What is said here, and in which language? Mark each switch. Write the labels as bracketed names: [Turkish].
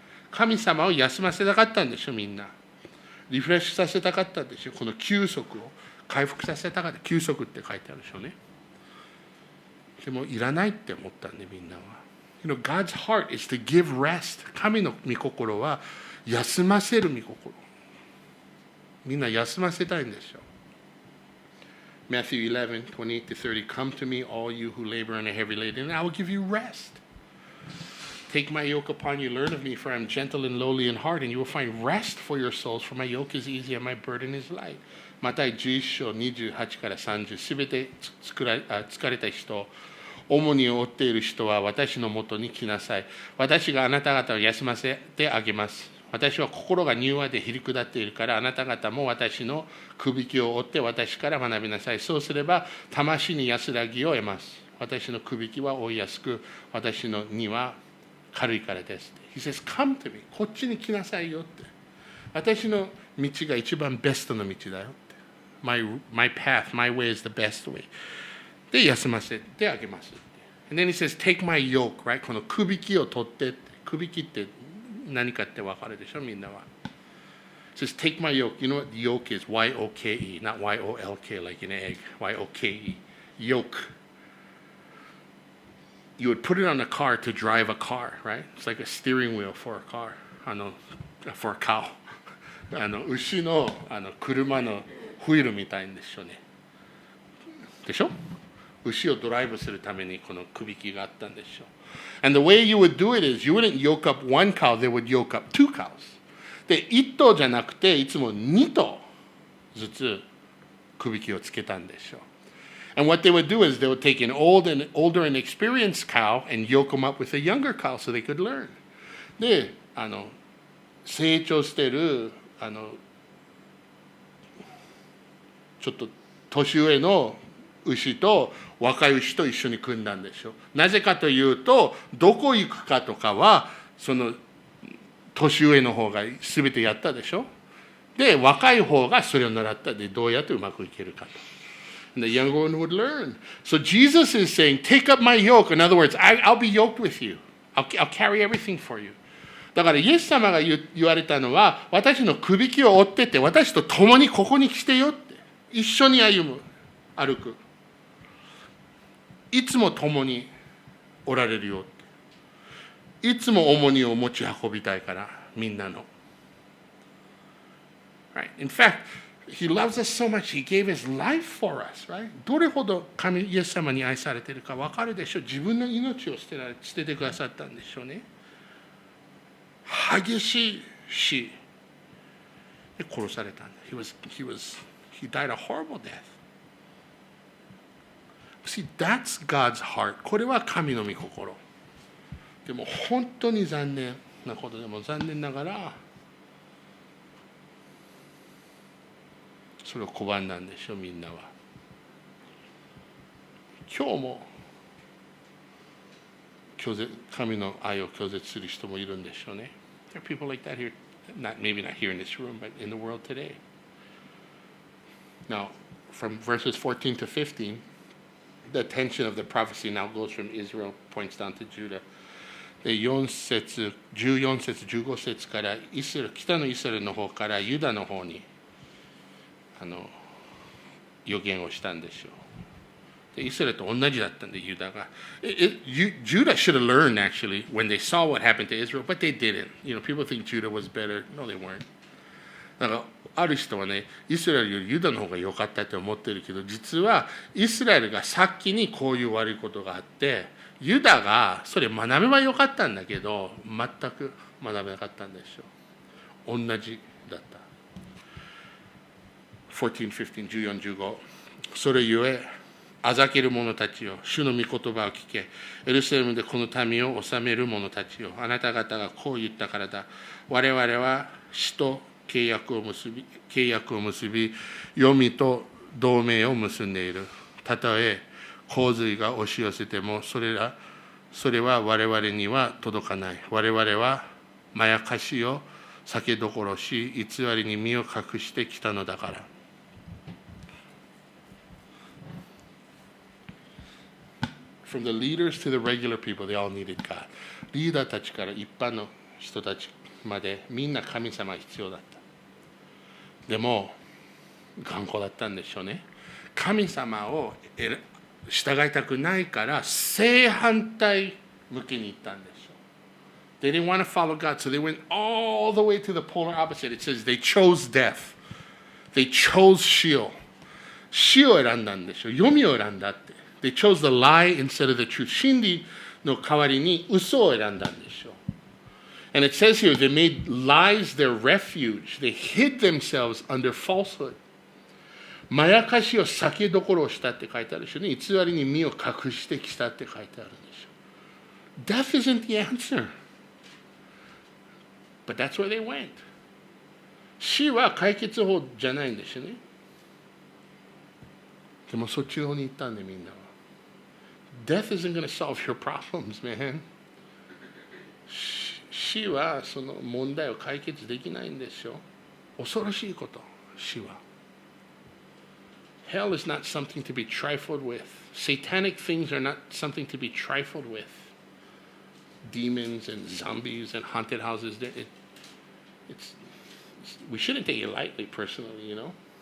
[Japanese] 神様を休ませたかったんでしょ、みんな。リフレッシュさせたかったんでしょ。この休息を回復させたかった。休息って書いてあるでしょうね。でもいらないって思ったんで、みんなは。 [English] You know, God's heart is to give rest. [Japanese] 神の御心は休ませる御心。みんな休ませたいんですよ。 [English] Matthew 11, 28 to 30. Come to me, all you who labor and are heavy laden, and I will give you rest. Take my yoke upon you, learn of me, for I am gentle and lowly in heart, and you will find rest for your souls, for my yoke is easy and my burden is light. [Japanese] マタイ11章28から30。すべて疲れた人、主に負っている人は私のもとに来なさい。私があなた方を休ませてあげます。私は心が柔和でひりくだっているから、あなた方も私のくびきを追って私から学びなさい。そうすれば魂に安らぎを得ます。私のくびきは追いやすく、私の荷は軽いからです。 [English] He says, come to me. [Japanese] こっちに来なさいよって。私の道が一番ベストの道だよって。 [English] My path, my way is the best way. [Japanese] で、休ませてあげますって。 [English] And then he says, take my yoke, right? [Japanese] このくびきを取ってって。くびきって何かって分かるでしょ、みんなは。 [English] It says, take my yoke. You know what the yoke is? Y-O-K-E, not Y-O-L-K like an egg. Y-O-K-E. Yoke. You would put it on a car to drive a car, right? It's like a steering wheel for a car. For a cow. [Japanese] 牛の車のホイールみたいんですよね。でしょ？牛をドライブするためにこのくびきがあったんでしょう。 [English] And the way you would do it is you wouldn't yoke up one cow, they would yoke up two cows. [Japanese] で、1頭じゃなくていつも2頭ずつくびきをつけたんでしょう。 [English] And what they would do is they would take an older and experienced cow and yoke them up with a younger cow so they could learn. [Japanese] で、成長しているちょっと年上の牛と若い牛と一緒に組んだんでしょう。なぜかというと、どこ行くかとかはその年上の方が全てやったでしょ。で、若い方がそれを習ったで、どうやってうまくいけるかと。 [English] And the younger one would learn. So Jesus is saying, take up my yoke. In other words, I'll be yoked with you. I'll carry everything for you. [Japanese] だからイエス様が言われたのは、私のくびきを追ってて、私と共にここに来てよって。一緒に歩く。いつも共におられるよって。いつも重荷を持ち運びたいから、みんなの。 [English] Right? In fact, He loves us so much, He gave His life for us, right? [Japanese] どれほど神イエス様に愛されているか分かるでしょう。自分の命を捨ててくださったんでしょうね。激しい死で殺されたんだ。 [English] He died a horrible death. See, that's God's heart. [Japanese] これは神の御心。でも本当に残念なことでも残念ながらそれを拒んだんでしょう、みんなは。今日も神の愛を拒絶する人もいるんでしょうね。 [English] There are people like that here, maybe not here in this room, but in the world today. Now, from verses 14 to 15, the attention of the prophecy now goes from Israel, points down to Judah. [Japanese] で14節、15節から北のイスラエルの方からユダの方に予言をしたんでしょう。でイスラエルと同じだったんで、ユダが。 [English] Judah should have learned actually when they saw what happened to Israel, but they didn't. You know, people think Judah was better. No, they weren't. [Japanese] だからある人はね、イスラエルよりユダの方が良かったって思ってるけど、実はイスラエルが先にこういう悪いことがあって、ユダがそれ学べばよかったんだけど、全く学べなかったんでしょう。同じだった。 14、15、14、15。それゆえ、あざける者たちよ、主の御言葉を聞け。エルサレムでこの民を治める者たちよ、あなた方がこう言ったからだ。我々は死と契約を結び、黄泉と同盟を結んでいる。たとえ洪水が押し寄せても、それは我々には届かない。我々はまやかしを酒どころし、偽りに身を隠してきたのだから。 [English] From the leaders to the regular people, they all needed God. [Japanese] リーダーたちから一般の人たちまでみんな神様が必要だった。でも頑固だったんでしょうね。神様を従いたくないから正反対向きに行ったんでしょう。 [English] They didn't want to follow God, so they went all the way to the polar opposite. It says they chose death. They chose [Japanese] 死を選んだんでしょう。黄泉を選んだって。 [English] They chose the lie instead of the truth. [Japanese] 真理の代わりに嘘を選んだんでしょう。 [English] And it says here, they made lies their refuge. They hid themselves under falsehood. [Japanese] まやかしを酒どころをしたって書いてあるでしょうね。偽りに身を隠してきたって書いてあるんでしょう。 [English] Death isn't the answer. But that's where they went. [Japanese] 死は解決法じゃないんですよね。でもそっちの方に行ったんでみんなは。 [English] Death isn't going to solve your problems, man. [Japanese] 死はその問題を解決できないんですよ。恐ろしいこと、死は。 [English] Hell is not something to be trifled with. Satanic things are not something to be trifled with. Demons and zombies and haunted houses, we shouldn't take it lightly personally, you know?